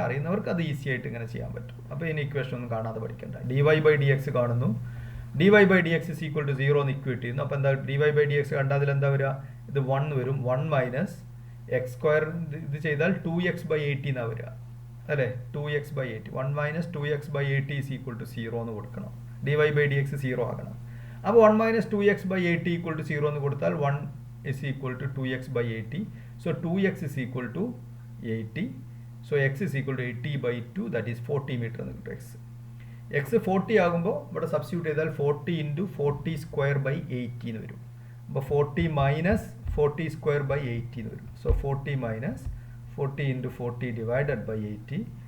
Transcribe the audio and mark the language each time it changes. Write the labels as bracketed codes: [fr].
[ml] അറിയുന്നവർക്ക് അത് ഈസി ആയിട്ട് ഇങ്ങനെ ചെയ്യാൻ പറ്റും. അപ്പോൾ ഇനി ഇക്വേഷൻ ഒന്നും കാണാതെ പഠിക്കണ്ട. dy/dx കാണുന്നു, [en] dy/dx is equal to 0 [ml] എന്ന് ഇക്വേറ്റ് ചെയ്യുന്നു. അപ്പോൾ എന്താ dy/dx കണ്ടാൽ അതിലെന്താ വരിക? ഇത് 1 വരും. 1 മൈനസ് എക്സ് സ്ക്വയർ ഇത് ചെയ്താൽ 2x/80 എന്നാണ് വരിക അല്ലേ? 2x/80. [en] 1 minus 2x/80 is equal to 0 [ml] എന്ന് കൊടുക്കണം. dy/dx 0 ആകണം. അപ്പോൾ 1 മൈനസ് 2x/80 ഈക്വൽ ടു 0 എന്ന് കൊടുത്താൽ [en] 1 is equal to 2x/80. So 2x is equal to 80. So x is equal to 80/2, that is 40 meter [ml] എന്ന് കിട്ടും. x 40 ആകുമ്പോൾ ഇവിടെ സബ്സ്റ്റിറ്റ്യൂട്ട് ചെയ്താൽ [en] 40 into 40 square by 80 [ml] എന്ന് വരും. [en] അപ്പോൾ 40 minus 40 square by 80 [ml] എന്ന് വരും. [en] So 40 minus 40 into 40 divided by 80.